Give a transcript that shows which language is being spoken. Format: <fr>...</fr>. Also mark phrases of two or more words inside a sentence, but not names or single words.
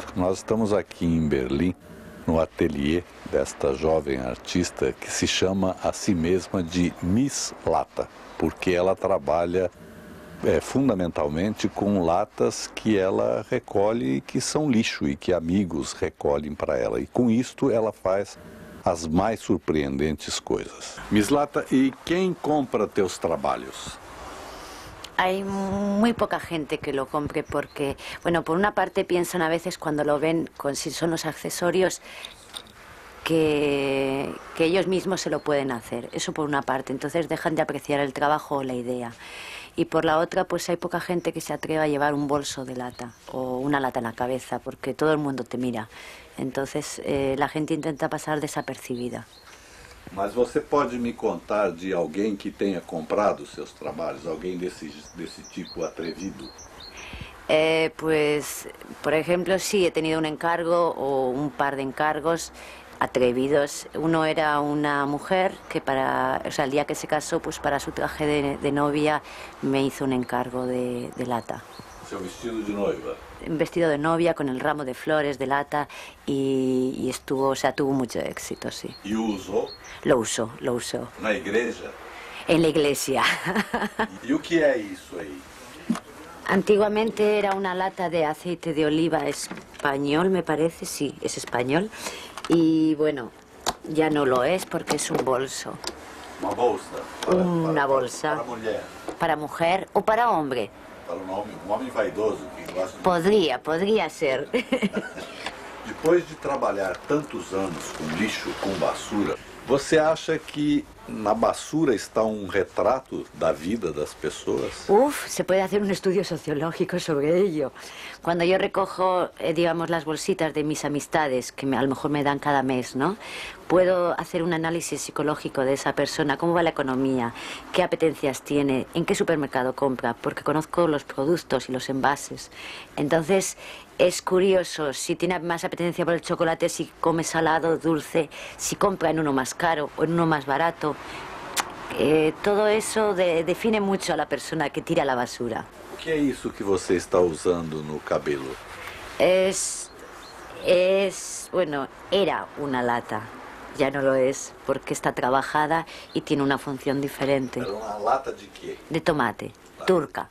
<pt>Nós estamos aqui em Berlim, no ateliê desta jovem artista que se chama a si mesma de Miss Lata, porque ela trabalha fundamentalmente com latas que ela recolhe e que são lixo e que amigos recolhem para ela. E com isto ela faz as mais surpreendentes coisas. Mislata, e quem compra teus trabalhos?</pt> <es>Hay muy poca gente que lo compre porque, bueno, por una parte piensan a veces cuando lo ven, si son los accesorios, que ellos mismos se lo pueden hacer. Eso por una parte, entonces dejan de apreciar el trabajo o la idea. Y por la otra, pues hay poca gente que se atreva a llevar un bolso de lata o una lata en la cabeza porque todo el mundo te mira. Entonces la gente intenta pasar desapercibida.</es> <pt>Mas você pode me contar de alguém que tenha comprado seus trabalhos, alguém desse tipo atrevido?</pt> <es>Pues, por ejemplo, sí, he tenido un encargo o un par de encargos atrevidos. Uno era una mujer que el día que se casó, pues para su traje de novia me hizo un encargo de lata.</es> <pt>Seu vestido de noiva?</pt> <es>Un vestido de novia con el ramo de flores de lata y estuvo, tuvo mucho éxito, sí. ¿Y usó? Lo usó.</es> <pt>¿Na igreja?</pt> <es>En la iglesia.</es> <pt>¿Y o que é isso aí?</pt> <es>Antiguamente era una lata de aceite de oliva español, me parece, sí, es español. Y bueno, ya no lo es porque es un bolso. Una bolsa? Una bolsa.</es> <pt>Para mulher?</pt> <es>Para mujer o para hombre.</es> <pt>Para um homem vaidoso que gosta de...</pt> <es>Podría ser.</es> <pt>Depois de trabalhar tantos anos com lixo, com basura, você acha que na basura está retrato da vida das pessoas?</pt> <es>Se puede hacer un estudio sociológico sobre ello. Cuando yo recojo, digamos, las bolsitas de mis amistades, que a lo mejor me dan cada mes, ¿no? Puedo hacer un análisis psicológico de esa persona, cómo va la economía, qué apetencias tiene, en qué supermercado compra, porque conozco los productos y los envases. Entonces, es curioso si tiene más apetencia por el chocolate, si come salado, dulce, si compra en uno más caro o en uno más barato. Todo eso define mucho a la persona que tira la basura.</es> <pt>O que é isso que você está usando no cabelo?</pt> <es>Bueno, era una lata. Ya no lo es, porque está trabajada y tiene una función diferente.</es> <pt>Era uma lata de quê?</pt> <es>De tomate, turca.</es>